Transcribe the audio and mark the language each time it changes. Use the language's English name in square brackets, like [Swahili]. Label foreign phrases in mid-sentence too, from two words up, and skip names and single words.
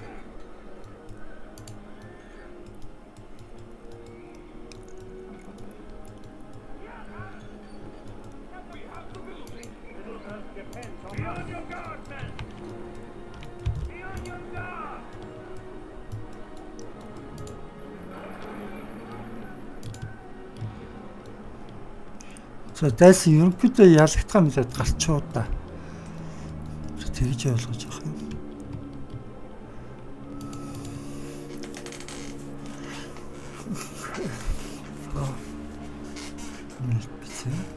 [English] We have the building. Little Earth depends on Be us. on your guard, men. Be on your guard. [Mongolian] За дайсан ерөнхийдөө ялагдах мэт гарчуу да. Тэгж ойлгож байгаа юм. Бичээ.